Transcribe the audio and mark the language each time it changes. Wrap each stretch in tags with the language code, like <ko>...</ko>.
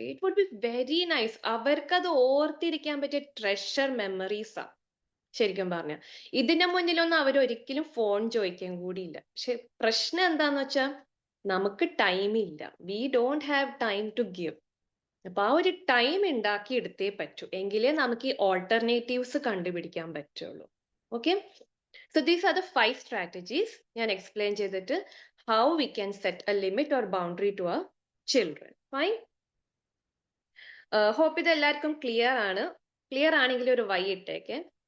<en>It would be very nice.</en> <ml>അവർക്കത് ഓർത്തിരിക്കാൻ പറ്റിയ ട്രഷർ മെമ്മറീസാ ശരിക്കും പറഞ്ഞ. ഇതിന്റെ മുന്നിലൊന്നും അവരൊരിക്കലും ഫോൺ ചോദിക്കാൻ കൂടിയില്ല. പക്ഷെ പ്രശ്നം എന്താന്ന് വെച്ചാൽ നമുക്ക് ടൈം ഇല്ല.</ml> <en>We don't have time to give.</en> <ml>അപ്പൊ ആ ഒരു ടൈം ഉണ്ടാക്കി എടുത്തേ പറ്റൂ, എങ്കിലേ നമുക്ക് ഈ ഓൾട്ടർനേറ്റീവ്സ് കണ്ടുപിടിക്കാൻ പറ്റുള്ളൂ.</ml> <en>okay, so these are the 5 strategies</en> <ml>ഞാൻ എക്സ്പ്ലെയിൻ ചെയ്തിട്ട്</ml> <en>how we can set a limit or boundary to our children. Fine.</en> <ml>Hope ഇത് എല്ലാവർക്കും ക്ലിയർ ആണ്. ക്ലിയർ ആണെങ്കിൽ ഒരു വൈ ഇട്ടേക്കെ.</ml>